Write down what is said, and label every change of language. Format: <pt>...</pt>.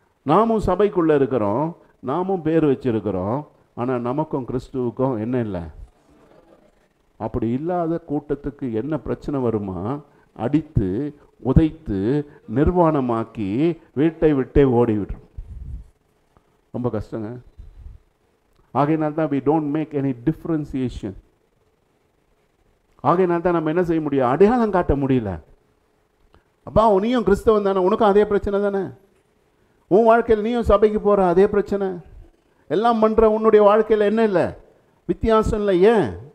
<ta>நாமும் சபைக்குள்ளே இருக்கிறோம், நாமும் பேர் வச்சிருக்கிறோம், ஆனால் நமக்கும் கிறிஸ்துவுக்கும் என்ன இல்லை. அப்படி இல்லாத கூட்டத்துக்கு என்ன பிரச்சனை வருமா? அடித்து உதைத்து நிர்வாணமாக்கி வீட்டை விட்டே ஓடிவிடும். ரொம்ப கஷ்டங்க. ஆகையினால் தான்</ta> <en>we don't make any differentiation.</en> <ta>ஆகையினால் தான் நம்ம என்ன செய்ய முடியும்? அடையாளம் காட்ட முடியல. அப்பா நீயும் கிறிஸ்தவன் தானே, உனக்கும் அதே பிரச்சனை தானே. உன் வாழ்க்கையில் நீயும் சபைக்கு போகிற அதே பிரச்சனை, எல்லாம் பண்ணுற உன்னுடைய வாழ்க்கையில் என்ன இல்லை, வித்தியாசம் இல்லை. ஏன்?</ta>